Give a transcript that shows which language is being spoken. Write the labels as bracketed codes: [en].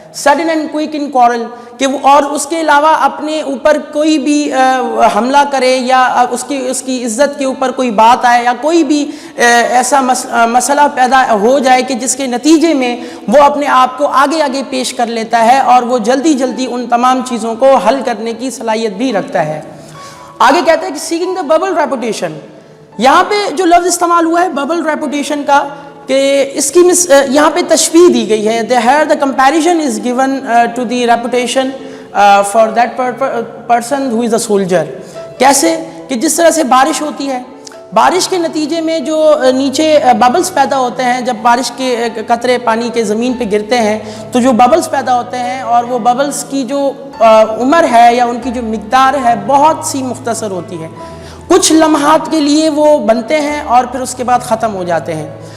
[en] sudden and quick in quarrel, [ur] کہ وہ اور اس کے علاوہ اپنے اوپر کوئی بھی حملہ کرے یا اس کی عزت کے اوپر کوئی بات آئے یا کوئی بھی ایسا مسئلہ پیدا ہو جائے کہ جس کے نتیجے میں وہ اپنے آپ کو آگے پیش کر لیتا ہے اور وہ جلدی ان تمام چیزوں کو حل کرنے کی صلاحیت بھی رکھتا ہے. آگے کہتا ہے کہ [en] seeking the bubble reputation, [ur] یہاں پہ جو لفظ استعمال ہوا ہے ببل ریپوٹیشن کا, کہ اس کی یہاں پہ تشبیہ دی گئی ہے. [en] the comparison is given to the reputation for that person who is a soldier. [ur] کیسے کہ جس طرح سے بارش ہوتی ہے, بارش کے نتیجے میں جو نیچے ببلز پیدا ہوتے ہیں, جب بارش کے قطرے پانی کے زمین پہ گرتے ہیں تو جو ببلز پیدا ہوتے ہیں اور وہ ببلز کی جو عمر ہے یا ان کی جو مقدار ہے بہت سی مختصر ہوتی ہے, کچھ لمحات کے لیے وہ بنتے ہیں اور پھر اس کے بعد ختم ہو جاتے ہیں.